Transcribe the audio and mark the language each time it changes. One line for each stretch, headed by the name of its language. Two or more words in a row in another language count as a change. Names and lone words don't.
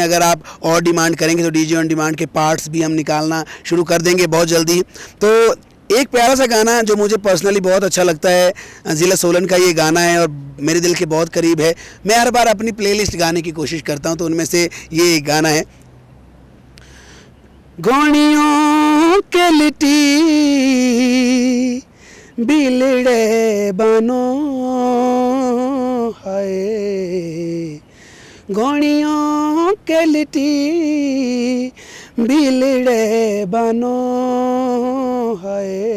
Hindi: अगर आप और डिमांड करेंगे तो
English: DJ on demand
Hindi: के पार्ट्स भी हम निकालना शुरू कर देंगे बहुत जल्दी। तो एक प्यारा सा गाना जो मुझे पर्सनली बहुत अच्छा लगता है, ज़िला सोलन का ये गाना है और मेरे दिल के बहुत करीब है। मैं हर बार अपनी प्लेलिस्ट गाने की कोशिश करता हूँ, तो उनमें से ये एक गाना है।
Mahasu Pahari: गोनियों के लिटी बिलड़े बनो हाय, गोनियों के लिटी बिलड़े बनो हाय,